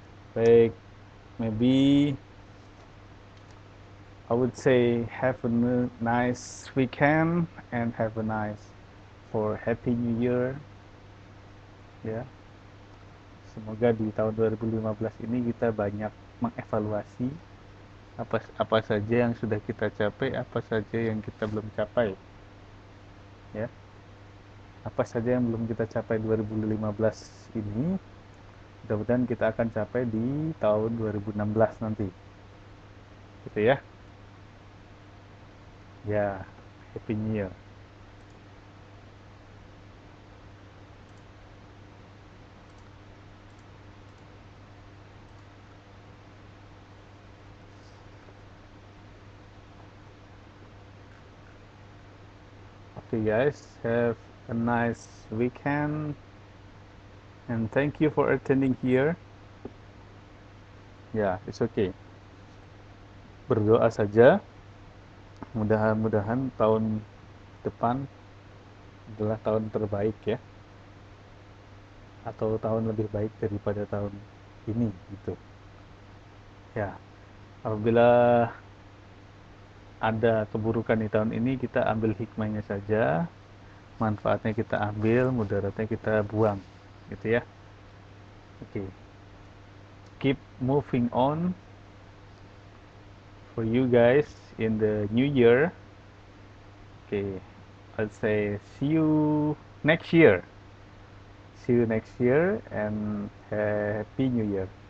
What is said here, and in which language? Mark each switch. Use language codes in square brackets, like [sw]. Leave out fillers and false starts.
[en] Baik, maybe I would say have a nice weekend and have a nice for Happy New Year. [id] Ya. Semoga di tahun 2015 ini kita banyak mengevaluasi apa saja yang sudah kita capai, apa saja yang kita belum capai. Ya. Apa saja yang belum kita capai 2015 ini, mudah-mudahan kita akan capai di tahun 2016 nanti. Gitu ya. [en] Ya, Happy New Year. Okay guys, have a nice weekend and thank you for attending here. Ya, it's okay. [id] Berdoa saja, mudah-mudahan tahun depan adalah tahun terbaik ya, atau tahun lebih baik daripada tahun ini gitu. Ya, apabila ada keburukan di tahun ini, kita ambil hikmahnya saja, manfaatnya kita ambil, mudaratnya kita buang, gitu ya. [en] Oke, keep moving on for you guys in the new year. Okay, I'll say see you next year. See you next year and Happy New Year.